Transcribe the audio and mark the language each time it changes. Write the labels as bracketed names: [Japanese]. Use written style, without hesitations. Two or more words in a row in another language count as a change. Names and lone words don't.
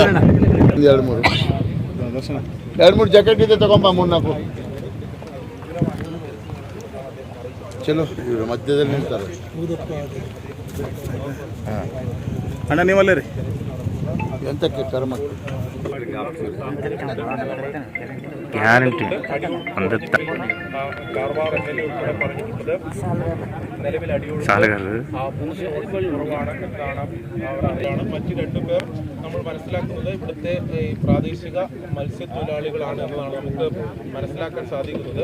[Kannada] ಎರಡು ಮೂರು ಜಾಕೆಟ್ ಇದೆ, ತಗೊಂಬ 3-4. ಚಲೋ, ಇವರು ಮಧ್ಯದಲ್ಲಿ ನಿಲ್ತಾರೆ. ಅಣ್ಣ ನೀವಲ್ಲೇ ರೀ ಎಂತಕ್ಕೆ ಕರ್ಮ [Malayalam] ഗ്യാരണ്ടി മറ്റു രണ്ടുപേർ നമ്മൾ മനസ്സിലാക്കുന്നത് ഇവിടുത്തെ പ്രാദേശിക മത്സ്യത്തൊഴിലാളികളാണ് എന്നതാണ് നമുക്ക് മനസ്സിലാക്കാൻ സാധിക്കുന്നത്.